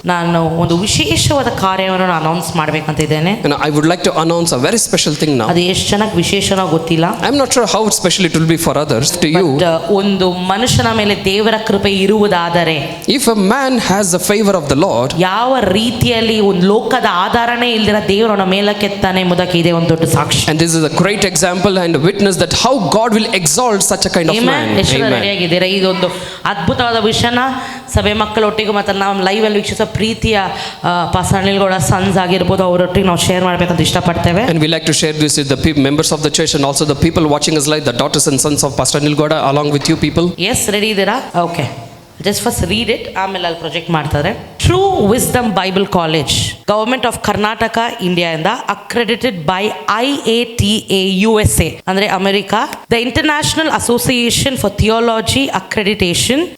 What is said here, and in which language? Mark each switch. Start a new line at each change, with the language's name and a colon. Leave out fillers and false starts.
Kannada: ನಾನು ಒಂದು ವಿಶೇಷವಾದ ಕಾರ್ಯವನ್ನು ನಾನು announce ಮಾಡ್ಬೇಕಂತಿದ್ದೇನೆ.
English: and I would like to announce a very special thing now.
Kannada: ಅದು ಎಷ್ಟು ಜನಕ್ಕೆ ವಿಶೇಷನೋ ಗೊತ್ತಿಲ್ಲ.
English: I'm not sure how special it will be for others. To you,
Kannada: ಒಂದು ಮನುಷ್ಯನ ಮೇಲೆ ದೇವರ ಕೃಪೆ ಇರುವುದಾದರೆ,
English: if a man has the favor of the Lord,
Kannada: ಯಾವ ರೀತಿಯಲ್ಲಿ ಒಂದು ಲೋಕದ ಆಧಾರನೇ ಇಲ್ದಿರ ದೇವರನ್ನ ಮೇಲಕ್ಕೆತ್ತಾನೆ ಎಂಬುದಕ್ಕೆ ಇದೆ ಒಂದು ದೊಡ್ಡ ಸಾಕ್ಷಿ.
English: and this is a great example and a witness that how God will exalt such a kind of man.
Kannada: ರೆಡಿಯಾಗಿದ್ದೀರಾ? ಇದೊಂದು ಅದ್ಭುತವಾದ ವಿಷಯನ ಸಭೆ ಮಕ್ಕಳೊಟ್ಟಿಗೆ ಮತ್ತು ನಾವು ಲೈವ್ ಅಲ್ಲಿ ವೀಕ್ಷಿಸೋ ಪ್ರೀತಿಯ ಪಾಸ್ಟರ್ ಅನಿಲ್ ಗೌಡ ಸನ್ಸ್ ಆಗಿರ್ಬೋದು, ಅವರೊಟ್ಟಿಗೆ ನಾವು ಶೇರ್ ಮಾಡಬೇಕಂತ ಇಷ್ಟಪಡ್ತೇವೆ.
English: And we like to share this with the members of the church and also the people watching us live, the daughters and sons of Pastor Anil Gowda, along with you people.
Kannada: S, ready ಇದ್ದೀರಾ?
English: okay, just first read it,
Kannada: ಆಮೇಲೆ ಅಲ್ಲಿ project ಮಾಡ್ತಾರೆ.
English: true wisdom Bible college, government of Karnataka India ಇಂದ accredited by IATA USA
Kannada: ಅಂದ್ರೆ America,
English: The international association for theology accreditation.